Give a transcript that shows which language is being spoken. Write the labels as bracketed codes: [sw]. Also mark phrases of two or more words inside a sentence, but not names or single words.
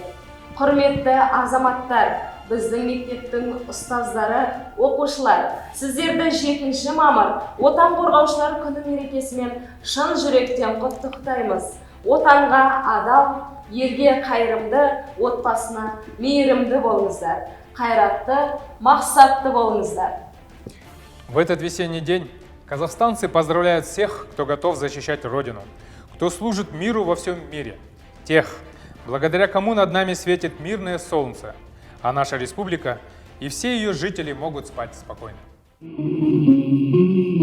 [kk] Құрметті азаматтар, біздің мектептің ұстаздары, оқушылар, сіздерді 7 мамыр отан қорғаушылар күні мерекесімен шын жүректен құттықтаймыз. Отанға адал, елге қайырымды, отбасына мейірімді болыңыздар. Қайратты, мақсатты болыңыздар. [ru] В этот весенний день казахстанцы поздравляют всех, кто готов защищать Родину, кто служит миру во всем мире, тех, благодаря кому над нами светит мирное солнце, а наша республика и все ее жители могут спать спокойно.